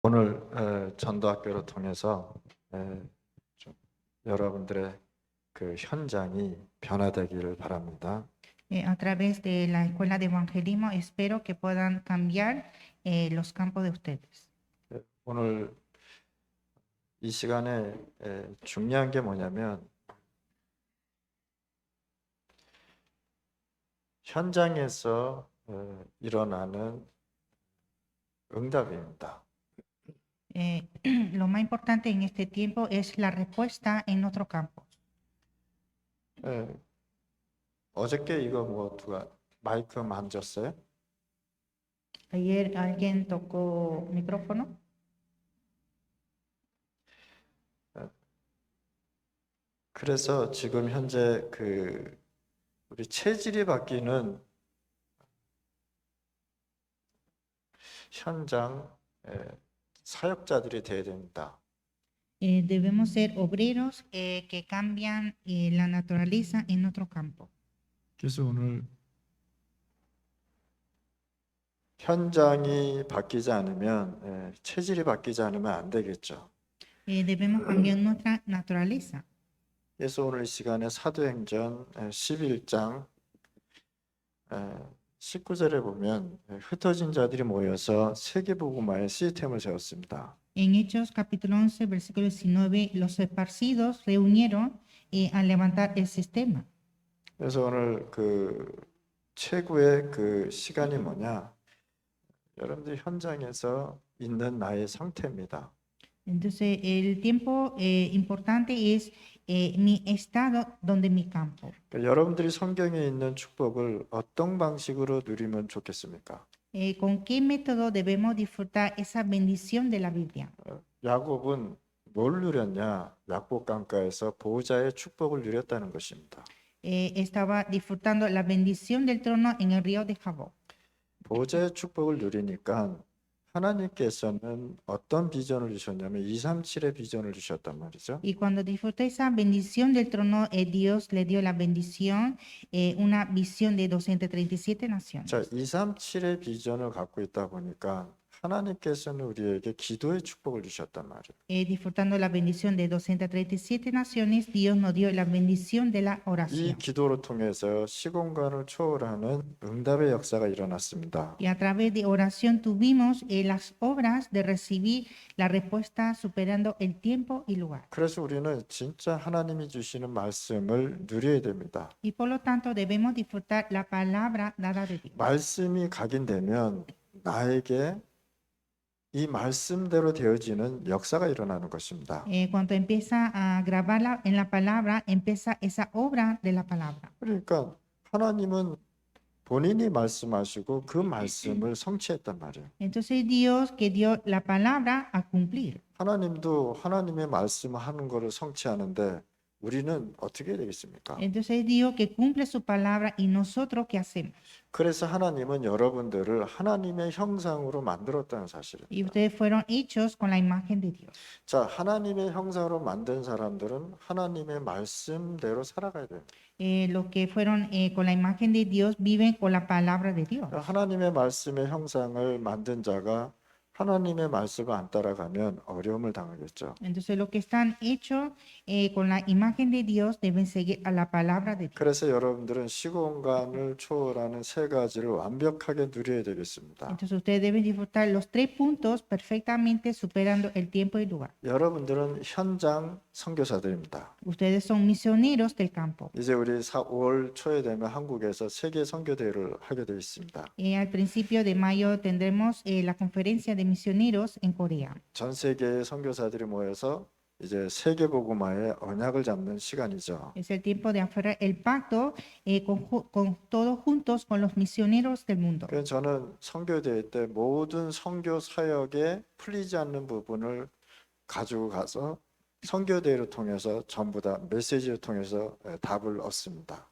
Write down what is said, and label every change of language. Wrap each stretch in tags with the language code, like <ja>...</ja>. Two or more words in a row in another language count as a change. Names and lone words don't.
<ko>오늘 전도학교를 통해서 좀 여러분들의 그 현장이 변화되기를 바랍니다.</ko> <es>A través de la escuela de evangelismo espero que puedan cambiar los campos de ustedes.</es> <ko>오늘 이 시간에 중요한 게 뭐냐면 현장에서 일어나는 응답입니다.</ko> <es>Lo más importante en este tiempo es la respuesta en nuestro campo.</es> <ko>어저께 이거 뭐 누가 마이크 만졌어요?</ko> <es>Ayer alguien tocó micrófono.</es> <ko>그래서 지금 현재 우리 체질이 바뀌는 현장 사역자들이 돼야 됩니다.</ko> <es>Debemos ser obreros que cambian la naturaleza en nuestro campo.</es> <ko>그래서 오늘 현장이 바뀌지 않으면 체질이 바뀌지 않으면 안 되겠죠.</ko> <es>Debemos cambiar nuestra naturaleza.</es> <ko>그래서 오늘 이 시간에 사도행전 11장 19절에 보면 흩어진 자들이 모여서 세계복음화의 시스템을 세웠습니다.</ko> <es>En Hechos capítulo 11, versículo 19, los esparcidos reunieron a levantar el sistema.</es> <ko>그래서 오늘 최고의 시간이 뭐냐? 여러분들 현장에서 있는 나의 상태입니다.</ko> <es>Entonces, el tiempo importante es mi estado donde mi campo.</es> <ko>그러니까 여러분들이 성경에 있는 축복을 어떤 방식으로 누리면 좋겠습니까?</ko> <es>¿Con qué método debemos disfrutar esa bendición de la Biblia?</es> <ko>야곱은 뭘 누렸냐? 야곱 강가에서 보호자의 축복을 누렸다는 것입니다.</ko> <es>Estaba disfrutando la bendición del trono en el río de Jaboc.</es> <ko>보호자의 축복을 누리니까 하나님께서는 어떤 비전을 주셨냐면 237의 비전을 주셨단 말이죠.</ko> <es>Y cuando disfrutó esa bendición del trono, Dios le dio la bendición, una visión de 237 naciones.</es> <ko>자, 237의 비전을 갖고 있다 보니까 하나님께서는 우리에게 기도의 축복을 주셨단 말이에요.</ko> <es>Disfrutando la bendición de 237 naciones, Dios nos dio la bendición de la</es> <ko>이</ko> <es>oración.</es> <ko>기도를 통해서 시공간을 초월하는 응답의 역사가 일어났습니다.</ko> <es>Y a través de oración tuvimos las obras de recibir la respuesta superando el tiempo y lugar.</es> <ko>그래서 우리는 진짜 하나님이 주시는 말씀을 누려야 됩니다.</ko> <es>Y por lo tanto debemos disfrutar la palabra dada de Dios.</es> <ko>말씀이 각인되면 나에게 이 말씀대로 되어지는 역사가 일어나는 것입니다.</ko> <es>Cuando empieza a grabarla en la palabra, empieza esa obra de la palabra.</es> <ko>그러니까 하나님은 본인이 말씀하시고 그 말씀을 성취했단 말이에요.</ko> <es>Entonces Dios que dio la palabra a cumplir.</es> <ko>하나님도 하나님의 말씀하는 것을 성취하는데 우리는 어떻게 해야 되겠습니까?</ko> <es>Entonces Dios que cumple su palabra y nosotros qué hacemos.</es> <ko>그래서 하나님은 여러분들을 하나님의 형상으로 만들었다는</ko> <es>Y</es> <ko>사실입니다.</ko> <es>ustedes fueron hechos con la imagen de Dios.</es> <ko>자, 하나님의 형상으로 만든 사람들은 하나님의 말씀대로 살아가야 돼요.</ko> <es>Los que fueron con la imagen de Dios viven con la palabra de Dios.</es> <ko>하나님의 말씀의 형상을 만든 자가 하나님의 말씀을 안 따라가면 어려움을 당하겠죠.</ko> <es>Entonces los que están hechos con la imagen de Dios deben seguir a la palabra de Dios.</es> <ko>그래서 여러분들은 시공간을 초월하는 세 가지를 완벽하게 누려야 되겠습니다.</ko> <es>Entonces ustedes deben disfrutar los 3 puntos perfectamente superando el tiempo y lugar.</es> <ko>여러분들은 현장 선교사들입니다.</ko> <es>Ustedes son misioneros del campo.</es> <ko>이제 우리 5월 초에 되면 한국에서 세계 선교대회를 하게 되어 있습니다.</ko> <es>Al principio de mayo tendremos la conferencia de misioneros en Corea.</es> <ko>전 세계의 선교사들이 모여서 이제 세계 복음화의 언약을 잡는 시간이죠.</ko> <es>Es el tiempo de aferrar el pacto con todos juntos con los misioneros del mundo.</es> <ko>그래서 저는 선교대회 때 모든 선교 사역에 풀리지 않는 부분을 가지고 가서 선교대회를 통해서 전부 다 메시지를 통해서 답을 얻습니다.</ko>